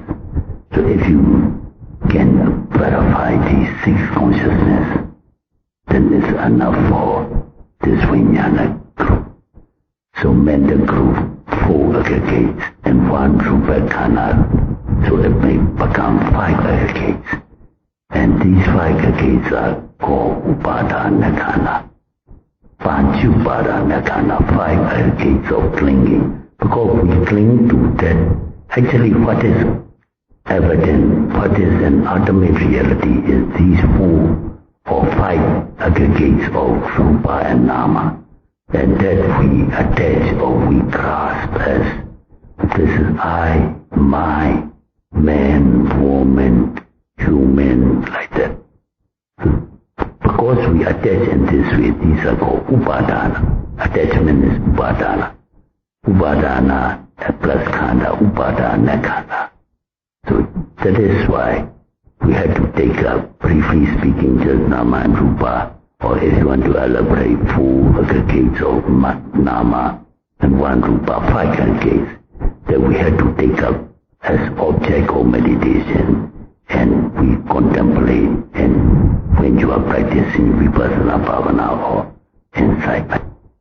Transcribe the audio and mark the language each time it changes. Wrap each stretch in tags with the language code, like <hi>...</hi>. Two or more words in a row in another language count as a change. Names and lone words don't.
<en>So if you can verify these 6 consciousness, then it's enough for this Vijnana group. So mental group, 4 aggregates and 1</en> <pi>Rupa khanda.</pi> <en>So it may become 5 aggregates. And these 5 aggregates are called</en> <pi>Upadana khanda. Panchupadana khanda,</pi> <en>5 aggregates of clinging. Because we cling to that. Actually what is evident, what is an ultimate reality is these 4 or 5 aggregates of Rupa and Nama, and that we attach or we grasp as this is I, my, man, woman, human, like that. So attach in this way, these are called upadana. Attachment is upadana. Upadana plus khanda,</en> <pi>upadana khanda.</pi> <en>So that is why we had to take up, briefly speaking, just nama and rupa, or if you want to elaborate, 4 aggregates of nama and 1 rupa, 5 aggregates, that we had to take up as object of meditation, and we contemplate, and when you are practicing</en> <pi>vipassana bhavana</pi> <en>or insight.</en>